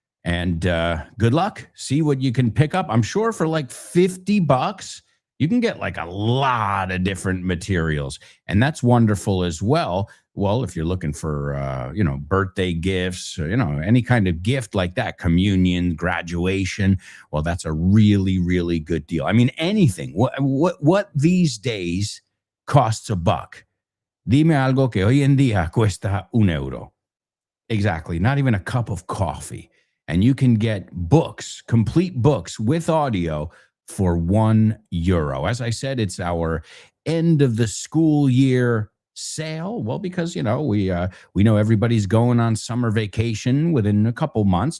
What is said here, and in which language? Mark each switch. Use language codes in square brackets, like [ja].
[en] And good luck. See what you can pick up. I'm sure for like $50, you can get like a lot of different materials. And that's wonderful as well. Well, if you're looking for, birthday gifts, any kind of gift like that, communion, graduation, well, that's a really, really good deal. I mean, anything. What these days costs $1? [es] Dime algo que hoy en día cuesta €1. [en] Exactly. Not even a cup of coffee. And you can get books, complete books with audio for €1. As I said, it's our end of the school year sale. Well, because we know everybody's going on summer vacation within a couple months.